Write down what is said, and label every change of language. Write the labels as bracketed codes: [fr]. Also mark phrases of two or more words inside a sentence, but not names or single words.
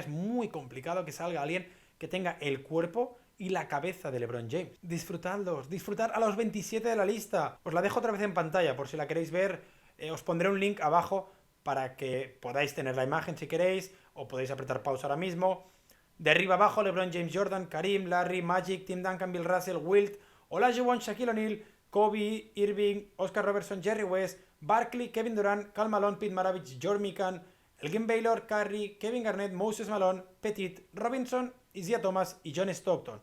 [es] Es muy complicado que salga alguien que tenga el cuerpo y la cabeza de LeBron James. Disfrutadlos, disfrutar a los 27 de la lista. Os la dejo otra vez en pantalla por si la queréis ver. Os pondré un link abajo para que podáis tener la imagen si queréis, o podéis apretar pausa ahora mismo. De arriba abajo, LeBron James, Jordan, Karim, Larry, Magic, Tim Duncan, Bill Russell, Wilt, Olajuwon, Shaquille O'Neal, Kobe, Irving, Oscar Robertson, Jerry West, Barkley, Kevin Durant, Karl Malone, Pete Maravich, George Mikan, Elgin Baylor, Curry, Kevin Garnett, Moses Malone, Petit, Robinson, Isaiah Thomas y John Stockton.